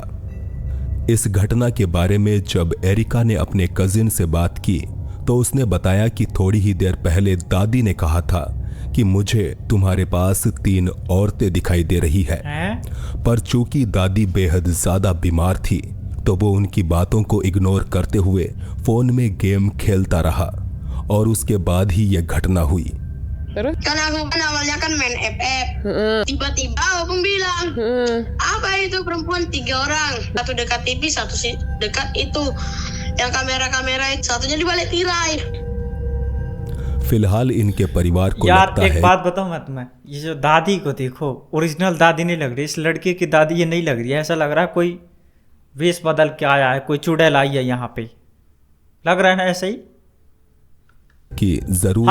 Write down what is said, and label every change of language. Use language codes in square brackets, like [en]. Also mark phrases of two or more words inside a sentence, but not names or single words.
[hi] इस घटना के बारे में जब एरिका ने अपने कजिन से बात की तो उसने बताया कि थोड़ी ही देर पहले दादी ने कहा था कि मुझे तुम्हारे पास 3 औरतें दिखाई दे रही है। पर चूंकि दादी बेहद ज्यादा बीमार थी तो वो उनकी बातों को इग्नोर करते हुए फोन में गेम खेलता रहा और उसके बाद ही यह घटना हुई। [id] Kan aku kan awalnya kan main FF, tiba-tiba Opung bilang, apa itu perempuan 3 orang, satu dekat TV, satu dekat itu, yang kamera-kamera itu, satunya di balik tirai. [hi] फिलहाल इनके परिवार को यार लगता एक है। बात बताऊं मैं तुम्हें, ये जो दादी को देखो, ओरिजिनल दादी नहीं लग रही, इस लड़के की दादी ये नहीं लग रही है। ऐसा लग रहा है कोई वेश बदल के आया है, कोई चुड़ैल आई है यहाँ पे, लग रहा है ना ऐसे ही। कि जरूर